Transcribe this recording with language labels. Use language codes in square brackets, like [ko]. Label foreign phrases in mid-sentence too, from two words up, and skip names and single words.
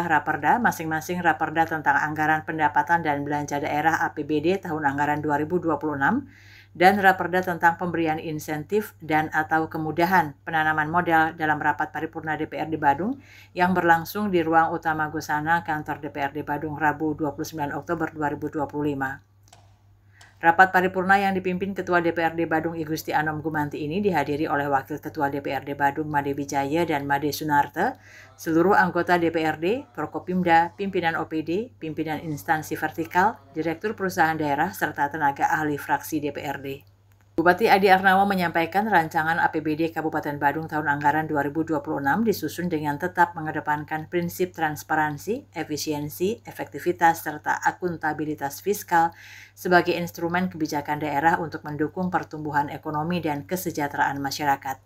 [id] Raperda, masing-masing Raperda tentang anggaran pendapatan dan belanja daerah APBD tahun anggaran 2026 dan Raperda tentang pemberian insentif dan atau kemudahan penanaman modal dalam rapat paripurna DPRD Badung yang berlangsung di ruang utama Gusana kantor DPRD Badung Rabu 29 Oktober 2025. Rapat paripurna yang dipimpin Ketua DPRD Badung I Gusti Anom Gumanti ini dihadiri oleh Wakil Ketua DPRD Badung Made Wijaya dan Made Sunarte, seluruh anggota DPRD, Prokopimda, pimpinan OPD, pimpinan instansi vertikal, direktur perusahaan daerah, serta tenaga ahli fraksi DPRD. Bupati Adi Arnamo menyampaikan rancangan APBD Kabupaten Badung tahun anggaran 2026 disusun dengan tetap mengedepankan prinsip transparansi, efisiensi, efektivitas, serta akuntabilitas fiskal sebagai instrumen kebijakan daerah untuk mendukung pertumbuhan ekonomi dan kesejahteraan masyarakat.